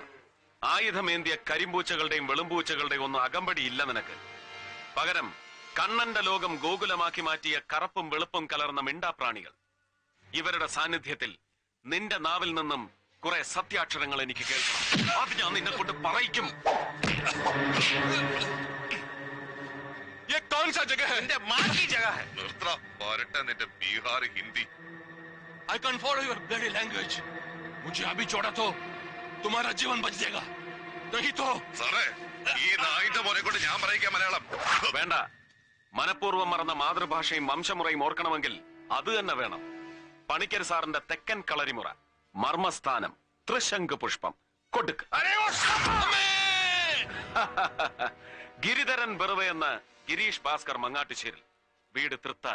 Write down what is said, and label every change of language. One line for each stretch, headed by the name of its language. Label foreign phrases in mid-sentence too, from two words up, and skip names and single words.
Malayalam: ആയുധമേന്തിയ കരിമ്പൂച്ചകളുടെയും വെളുമ്പൂച്ചകളുടെയും ഒന്നും അകമ്പടിയില്ല നിനക്ക്. പകരം കണ്ണന്റെ ലോകം ഗോകുലമാക്കി മാറ്റിയ കറുപ്പും വെളുപ്പും കലർന്ന മിണ്ടാപ്രാണികൾ. ഇവരുടെ സാന്നിധ്യത്തിൽ നിന്റെ നാവിൽ നിന്നും കുറെ സത്യാക്ഷരങ്ങൾ എനിക്ക് കേൾക്കണം. അത് ഞാൻ നിന്നെ കൊണ്ട് പറയിക്കും.
Hindi: ये कौन सा जगह है? माँ की जगह है.
Malayalam: നിർത്തടാ, പോരട്ടെ നിന്റെ ബീഹാർ ഹിന്ദി.
English: I can't follow your bloody language.
Hindi: मुझे अभी छोड़ा तो तुम्हारा जीवन बच जाएगा. नहीं तो
Malayalam: സാറേ, ഈ നായിന്റെ മോനെ കൊണ്ട് ഞാൻ പറയിക്കാം മലയാളം. വേണ്ട. മനഃപൂർവ്വം മറന്ന മാതൃഭാഷയും വംശമുറയും ഓർക്കണമെങ്കിൽ അത് തന്നെ വേണം. പണിക്കർ സാറിന്റെ തെക്കൻ കളരിമുറ, മർമ്മസ്ഥാനം, ത്രിശങ്ക് പുഷ്പം കൊടുക്ക്. ഗിരിധരൻ ബെറുവ എന്ന ഗിരീഷ് ഭാസ്കർ മങ്ങാട്ടുശ്ശേരിൽ, വീട് തൃത്താല.